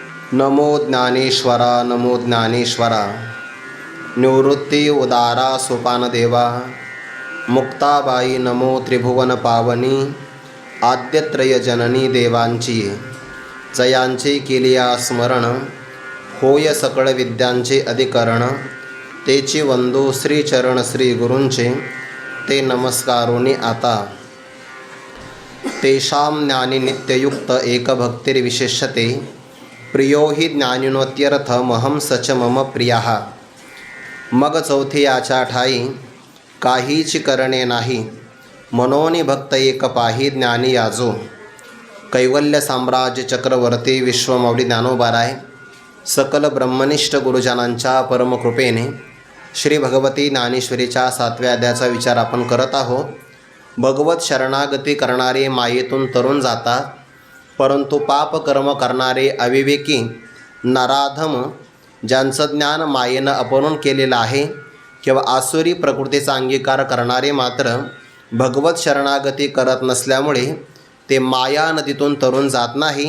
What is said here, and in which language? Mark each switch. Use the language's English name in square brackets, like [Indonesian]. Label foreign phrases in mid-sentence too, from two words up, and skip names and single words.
[Marathi] नमो ज्ञानेश्वरा नमो ज्ञानेश्वरा। निवृत्ती उदारा सोपानदेवा। मुक्ताबाई नमो त्रिभुवन पावनी। आद्यत्रय जननी देवांची जयांचे केलिया स्मरण। होय सकळ विद्यांचे अधिकरण। तेची वंदू श्रीचरण श्री गुरूंचे ते नमस्कारोनी आता। [Sanskrit] तेषां ज्ञानी नित्ययुक्त एकभक्तिर्विशेष्यते। प्रियो हि ज्ञानिनोत्यर्थमहं सच मम प्रियः। [Marathi] मग चौथे याच्या ठाई काहीची करणे नाही। मनोनी भक्त एक पाही ज्ञानी याजो। कैवल्य साम्राज्य चक्रवर्ती विश्वमौली ज्ञानोबाराय सकल ब्रह्मनिष्ठ गुरुजनांच्या परमकृपेने श्री भगवती ज्ञानेश्वरीच्या 7व्या अध्यायाचा विचार आपण करत आहोत। भगवत शरणागती करणारे मायेतून तरुण जातात, परंतु पाप कर्म करणारे अविवेकी नराधम ज्यांचं ज्ञान मायेनं अपहरण केलेलं आहे किंवा आसुरी प्रकृतीचा अंगीकार करणारे मात्र भगवत शरणागती करत नसल्यामुळे ते माया नदीतून तरुण जात नाही।